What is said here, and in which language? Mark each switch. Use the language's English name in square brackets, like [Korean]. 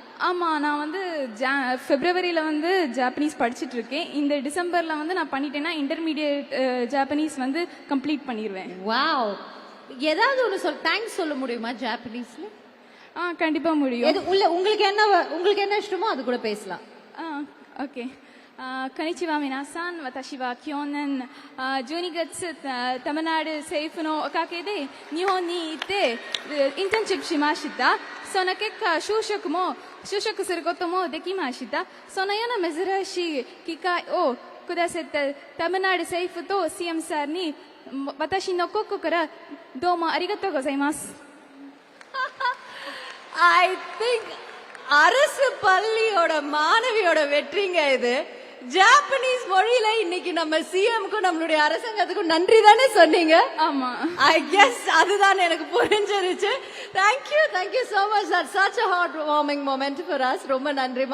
[Tamil] ஆமாம், நான் வந்து Februaryல வந்து ஜாப்பனீஸ் படிச்சுட்டு இருக்கேன். இந்த டிசம்பரில் வந்து நான் பண்ணிட்டேன்னா இன்டர்மீடியட் ஜாப்பனீஸ் வந்து கம்ப்ளீட் பண்ணிடுவேன். வாவ். ஏதாவது ஒன்று தேங்க்ஸ் சொல்ல முடியுமா ஜாப்பனீஸ்ல? கண்டிப்பாக முடியும். உங்களுக்கு என்ன இஷ்டமோ அது கூட பேசலாம். [Japanese] ஓகே. こんにちは皆さん。私は去年12月タマナール政府のおかげで日本に行ってインターンシップしました。その結果就職することもできました。そのような珍しい機会をくださったタマナール政府と CM さんに私の心からどうもありがとうございます。 [English] I think [Tamil] அரசு பள்ளியோட மாணவியோட வெற்றிங்க இது. ஜாப்பனீஸ் மொழியில இன்னைக்கு நம்ம சிஎம்க்கும் நம்மளுடைய அரசாங்கத்துக்கும் நன்றி தானே சொன்னீங்க? ஆமா, [English] I guess [Tamil] அதுதான் எனக்கு புரிஞ்சிருச்சு. [English] Thank you so much. That's such a heart warming moment for us. [Tamil] ரொம்ப நன்றிமா.